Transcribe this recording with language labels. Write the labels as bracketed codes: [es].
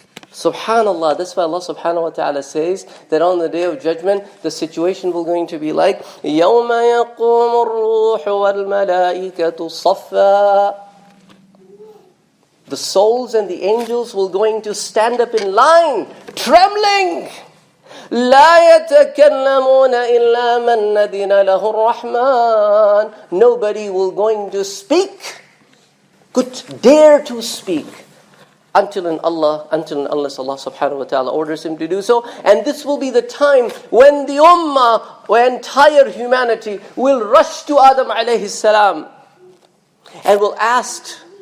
[en] Subhanallah, that's why Allah subhanahu wa ta'ala says that on the Day of Judgment, the situation will going to be like [ar] يَوْمَ يَقُومُ الرُّوحُ وَالْمَلَائِكَةُ صَفًّا. [en] The souls and the angels will going to stand up in line, trembling. [ar] لا يتكلمون إلا من ندن له الرحمن. [en] Nobody will going to speak, could dare to speak, until Allah subhanahu wa ta'ala orders him to do so. And this will be the time when the ummah, when entire humanity will rush to Adam alayhi salam and will ask